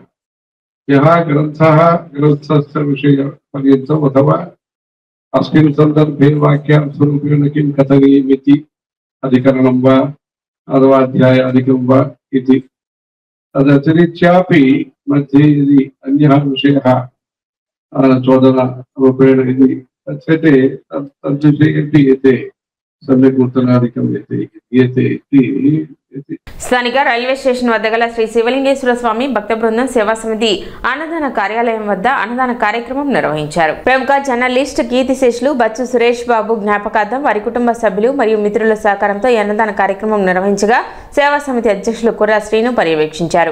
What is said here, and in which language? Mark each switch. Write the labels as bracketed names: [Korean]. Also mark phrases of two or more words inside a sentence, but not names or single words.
[Sanskrit] यः ग्रन्थस्य विषयपर्यन्तम् अथवा अस्मिन् सन्दर्भे वाक्यार्थरूपेण किं कथनीयमिति अधिकरणं वा अथवा अध्यायादिकं वा इति तदतिरिच्यापि मध्ये यदि अन्यः विषयः चोदनरूपेण यदि कथ्यते तद्विषयेपि एते सम्यक् उत्तराधिकं यते इति [Telugu] స్థానిక రైల్వే స్టేషన్ వద్ద గల శ్రీ శివలింగేశ్వర స్వామి భక్త బృందం సేవా సమితి అన్నదాన కార్యాలయం వద్ద అన్నదాన కార్యక్రమం నిర్వహించారు. ప్రముఖ జర్నలిస్ట్ కీర్తిశేషులు బచ్చు సురేష్ బాబు జ్ఞాపకార్థం వారి కుటుంబ సభ్యులు మరియు మిత్రుల సహకారంతో ఈ అన్నదాన కార్యక్రమం నిర్వహించగా సేవా సమితి అధ్యక్షులు కుర్రా శ్రీను పర్యవేక్షించారు.